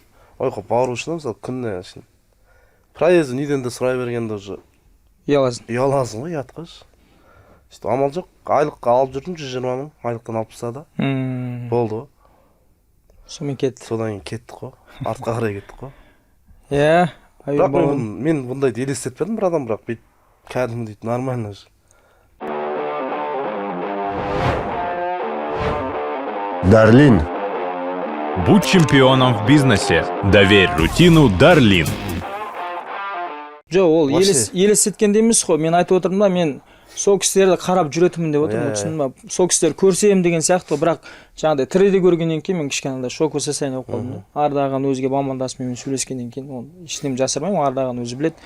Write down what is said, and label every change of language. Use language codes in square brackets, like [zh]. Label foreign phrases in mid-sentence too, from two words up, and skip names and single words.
[kk] Ойға бару үшін мысалы күніне үшін. Проездін үйден де сұрай бергенде уже ұяласың ғой, ұят қойшы. Амал жоқ, айлыққа алып жүрдім 120 мың, айлықтан алып тастады. Болды ғой. Сонымен кетті. Содан кейін кеттік қой, артқа қарай кеттік қой. Иә. Бірақ мен бұндайды елестетпедім, бір адам, бірақ бейт кәдімгі дейді, [ru] нормально же. [kk] Дарлин. [ru] Будь чемпионом в бизнесе. Доверь рутину Дарлин. [kk] Жоқ, ол елестеткенде емес қой. Мен айтып отырмын да, мен сол кісілерді қарап жүретінмін деп отырмын, түсіндің ба? Сол кісілер көрсем деген сияқты, бірақ жаңағыдай тіріде көргеннен кейін мен кішкене [ru] шоковое состояние [kk] болып қалдым. Ардаған өзге амандасып мен сөйлескеннен кейін оны ештеңе жасырмаймын, Ардаған өзі біледі.